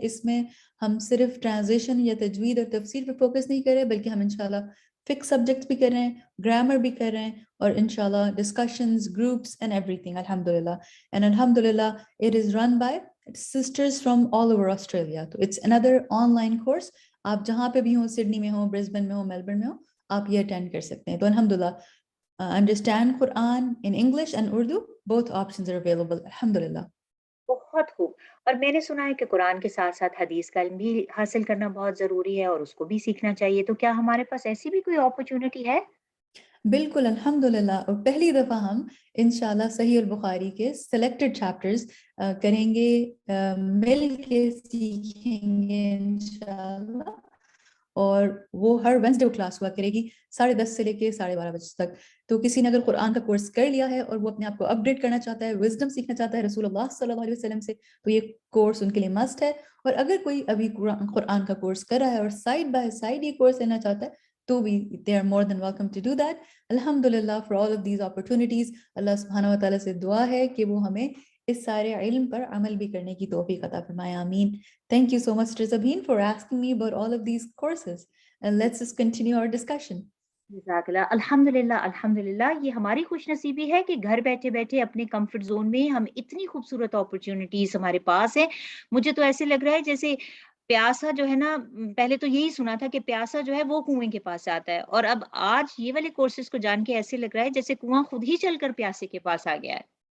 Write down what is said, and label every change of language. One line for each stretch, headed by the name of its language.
Urdu: اس میں ہم صرف ٹرانزلیشن یا تجوید اور تفسیر پہ فوکس نہیں کر رہے، بلکہ ہم انشاءاللہ فکس سبجیکٹس بھی کر رہے ہیں، گرامر بھی کر رہے ہیں، اور انشاءاللہ discussions,
English: groups and everything
Urdu: الحمدللہ.
English: And الحمدللہ it is run by sisters from all over Australia. تو it's اندر online course.
Urdu: آپ جہاں پہ بھی ہوں، سڈنی میں ہوں،
English: Brisbane میں ہوں، Melbourne میں ہوں،
Urdu: آپ یہ اٹینڈ کر سکتے ہیں.
English: تو الحمدللہ understand Quran in English and Urdu, both options are available.
Urdu: الحمدللہ. بہت خوب. اور میں نے سنا ہے کہ قرآن کے ساتھ ساتھ حدیث کا علم بھی حاصل کرنا بہت ضروری ہے اور اس کو بھی سیکھنا چاہیے. تو کیا ہمارے پاس ایسی بھی کوئی اپرچونٹی ہے؟ بالکل الحمدللہ. اور پہلی دفعہ ہم انشاءاللہ صحیح البخاری کے سلیکٹڈ چیپٹرز کریں گے, مل کے سیکھیں گے انشاءاللہ. اور وہ ہر وینسڈے کو کلاس ہوا کرے گی 10:30 سے لے کے 12:30 بجے تک. تو کسی نے اگر قرآن کا کورس کر لیا ہے اور وہ اپنے آپ کو اپ ڈیٹ کرنا چاہتا ہے, وزڈم سیکھنا چاہتا ہے رسول اللہ صلی اللہ علیہ وسلم سے, تو یہ کورس ان کے لیے مسٹ ہے. اور اگر کوئی ابھی قرآن کا کورس کر رہا ہے اور سائڈ بائی سائڈ یہ کورس لینا چاہتا ہے تو بھی
English: they are more than welcome to do that. الحمدللہ for all of these opportunities.
Urdu: اللہ سبحانہ و تعالیٰ سے دعا ہے کہ وہ ہمیں اس سارے علم پر عمل بھی کرنے کی توفیق عطا فرمائے. آمین.
English: Thank you so much Sister Sabeen for asking me about all of these courses. And let's just continue our discussion.
Urdu: جزاک اللہ. الحمدللہ الحمدللہ. یہ ہماری خوش نصیبی ہے کہ گھر بیٹھے بیٹھے اپنے کمفرٹ زون میں ہم اتنی خوبصورت اپرچونٹیز ہمارے پاس ہیں. مجھے تو ایسے لگ رہا ہے جیسے پیاسا جو ہے نا, پہلے تو یہی سنا تھا کہ پیاسا جو ہے وہ کنویں کے پاس آتا ہے, اور اب آج یہ والے کورسز کو جان کے ایسے لگ رہا ہے جیسے کنواں خود ہی چل کر پیاسے کے پاس آ گیا ہے.